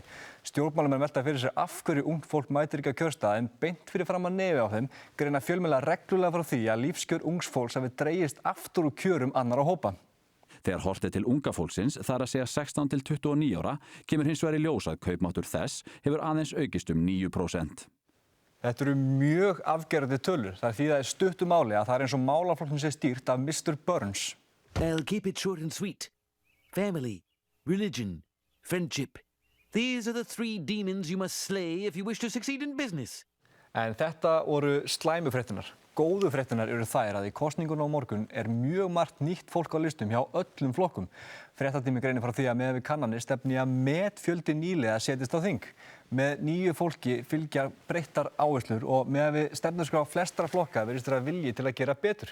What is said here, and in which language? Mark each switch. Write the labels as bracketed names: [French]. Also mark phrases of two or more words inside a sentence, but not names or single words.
[Icelandic] Stjórnmálamenn velta fyrir sér af hverju ungt fólk mætir ekki á kjörstað en beint fyrir fram að nefi á þeim greina fjölmiðlar reglulega frá því að lífskjör ungs fólks hafi dregist aftur úr kjörum annarra hópa. Þegar horft er til unga fólksins, þar að segja 16 til 29 ára, kemur hins vegar í ljós að kaupmáttur þess hefur aðeins aukist 9%. Þetta eru mjög afgerandi tölur. Það því það er stuttu máli að það er eins og málaflokknum sé stýrt af Mr. Burns. [English] I'll keep it short and sweet. Family, religion, friendship. These are the 3 demons you must slay if you wish to succeed in business. [Icelandic] En þetta voru slæmu fréttirnar. Góðu fréttirnar eru þær að í kosningunum á morgun er mjög margt nýtt fólk á listum hjá öllum flokkum. Fréttatími greinir frá því að miðað við kannanir stefni að metfjöldi nýliða setjist á þing. Með nýju fólki fylgja breyttar áherslur og miðað við stefnuskrá flestra flokka virðist vera vilji til að gera betur.